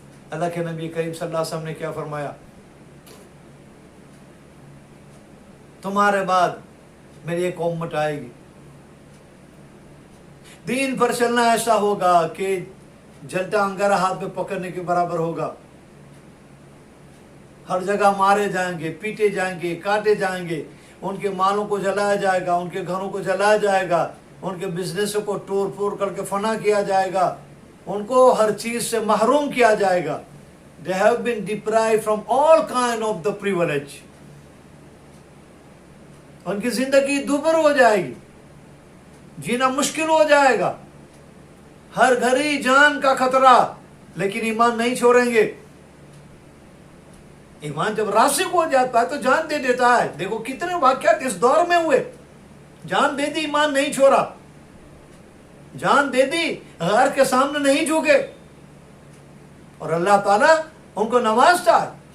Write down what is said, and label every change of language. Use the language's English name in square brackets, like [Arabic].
[Urdu] اللہ کے نبی کریم صلی اللہ علیہ وسلم نے کیا فرمایا؟ تمہارے بعد میری ایک امت آئے گی, دین پر چلنا ایسا ہوگا کہ جلتا انگارہ ہاتھ میں پکڑنے کے برابر ہوگا. ہر جگہ مارے جائیں گے, پیٹے جائیں گے, کاٹے جائیں گے, ان کے مالوں کو جلایا جائے گا, ان کے گھروں کو جلایا جائے گا, ان کے بزنس کو ٹور پور کر کے فنا کیا جائے گا, ان کو ہر چیز سے محروم کیا جائے گا. [English] They have been deprived from all kind of the privilege. [Urdu] ان کی زندگی دوبر ہو جائے گی, جینا مشکل ہو جائے گا, ہر گھڑی جان کا خطرہ, لیکن ایمان نہیں چھوڑیں گے. ایمان جب راسخ ہو جاتا ہے تو جان دے دیتا ہے. دیکھو کتنے واقعات اس دور میں ہوئے, جان دے دی, ایمان نہیں چھوڑا, جان دے دی, غیر کے سامنے نہیں جھکے, اور اللہ تعالیٰ ان کو نوازتا ہے.